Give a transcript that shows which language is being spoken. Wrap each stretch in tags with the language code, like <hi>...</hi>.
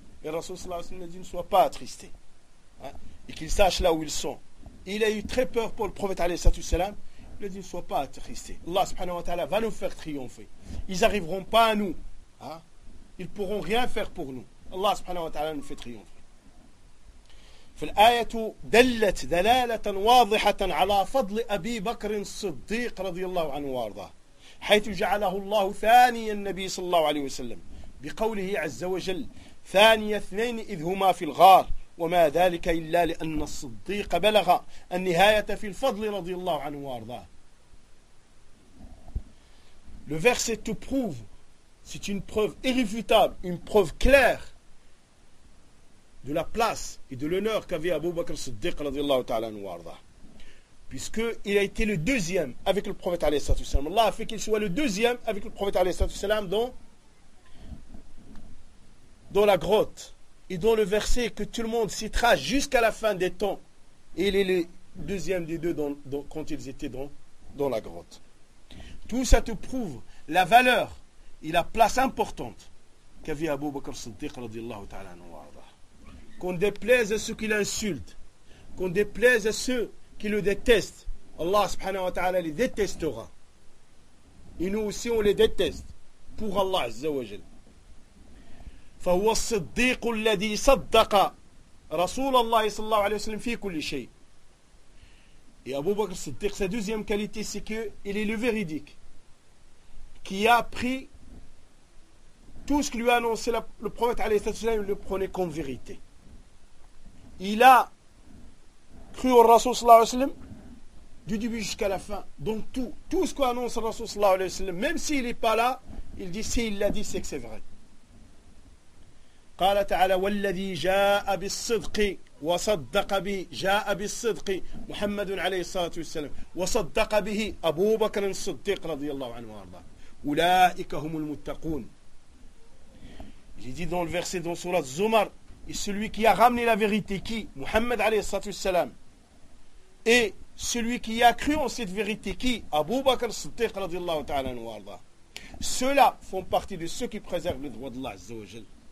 <fr>Et Rasoul sallallahu alayhi wa sallam a dit ne sois pas attristé. Et qu'ils sachent là où ils sont. Il a eu très peur pour le prophète alayhi salatu wassalam. Il a dit ne sois pas attristé. Allah subhanahu wa ta'ala va nous faire triompher. Ils n'arriveront pas à nous. Ils ne pourront rien faire pour nous. Allah subhanahu wa ta'ala nous fait triompher.</fr> <ar>فالايه دلت دلاله واضحه على فضل ابي بكر الصديق رضي الله عنه وارضاه، حيث جعله الله ثاني النبي صلى الله عليه وسلم بقوله عز وجل ثاني اثنين اذ هما في الغار، وما ذلك إلا لأن الصديق بلغ النهاية في الفضل رضي الله عنه وارضاه.</ar> <fr>Le verset te prouve, c'est une preuve irréfutable, une preuve claire de la place et de l'honneur qu'avait Abu Bakr Siddiq</fr> <ar>رضي الله تعالى عنه وارضاه.</ar> <fr>Puisqu'il a été le deuxième avec le prophète</fr> <ar>عليه الصلاة والسلام.</ar> <fr>Allah a fait qu'il soit le deuxième avec le prophète عليه الصلاة والسلام dans la grotte. Et dans le verset que tout le monde citera jusqu'à la fin des temps, il est le deuxième des deux quand ils étaient dans la grotte. Tout ça te prouve la valeur et la place importante qu'avait Abu Bakr Siddiq radiallahu ta'ala anhu wa arda. Qu'on déplaise à ceux qui l'insultent, qu'on déplaise à ceux qui le détestent, Allah subhanahu wa ta'ala les détestera. Et nous aussi on les déteste pour Allah azza wa jal.</fr> <ar>فهو الصديق الذي صدق رسول الله صلى الله عليه وسلم في كل شيء.</ar> <fr>Et Abu Bakr Siddiq, sa deuxième qualité, c'est qu'il est le véridique, qui a pris tout ce que lui a annoncé le prophète</fr> <ar>عليه الصلاة والسلام,</ar> <fr>le prenait comme vérité. Il a cru au Rasul</fr> <ar>صلى الله عليه وسلم</ar> <fr>du début jusqu'à la fin. Donc tout ce qu'annonce le Rasul</fr> <ar>صلى الله عليه وسلم,</ar> <fr>même s'il n'est pas là, il dit si il l'a dit, c'est que c'est vrai.</fr> <ar>قال تعالى والذي جاء بالصدق وصدق به، جاء بالصدق محمد عليه الصلاة والسلام وصدق به أبو بكر الصديق رضي الله عنه وارضاه أولئك هم المتقون.</ar> <fr>Il dit dans le verset dans sourate Zumar, et celui qui a ramené la vérité, qui Muhammad عليه الصلاة والسلام, et celui qui a cru en cette vérité, qui Abu Bakr</fr> <ar>الصديق رضي الله تعالى عنه وارضاه,</ar> <fr>ceux-là font partie de ceux qui préservent le droit d'Allah عز وجل.</fr>